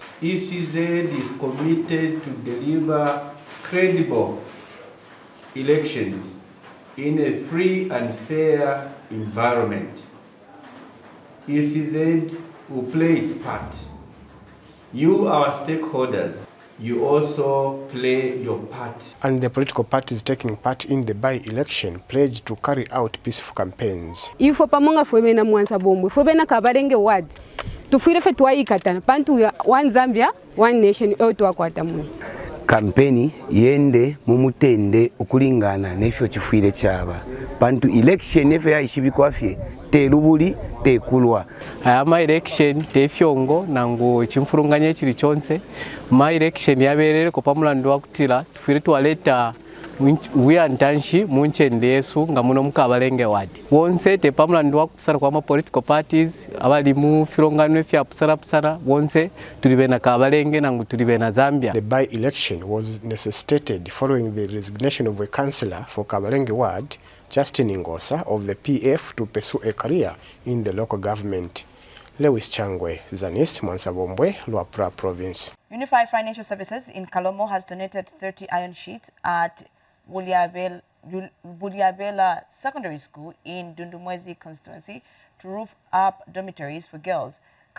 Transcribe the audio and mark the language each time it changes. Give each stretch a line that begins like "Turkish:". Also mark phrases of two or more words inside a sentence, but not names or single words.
English: ECZ is committed to deliver credible elections in a free and fair environment. ECZ will play its part. You, our stakeholders, you also play your part. And the political parties taking part in the by-election pledged to carry out peaceful campaigns.
Bemba: Ifo pamonga fwebe na Mwansabombwe, fwebe na Kabalenge Ward. Tufire fe tuwaikatana, pantu ya
English: One Zambia, One Nation,
Bemba: tuwakwata mwe. Kampeni yende mumutende ukulingana nefyo chifuire chaba. Pantu election nefyo ya ishibikwafye, te lubuli, te kulwa. Ama election te fyongo nangu chimfurunganye chili chonse. Ma election yaberere ko pamulandu wakutila tufuire tuwaleta wiyantanshi munchende yesu nga muno mukabalenge wadi wonse te pamulandu wakusara kwa ma
English: political parties
Bemba: abali mu filongano fya pusara wonse tulibena kabalenge nangu tulibena Zambia.
English: The by-election was necessitated following the resignation of a councillor for Kabalenge Ward, Justin Ngosa, of the PF to pursue a career in the local government. Lewis Changwe, Zanis, Mwansabombwe, Luapra Province. Unified Financial Services in Kalomo has donated 30 iron sheets at Buliabela Secondary School in Dundumwezi constituency to roof up dormitories for girls.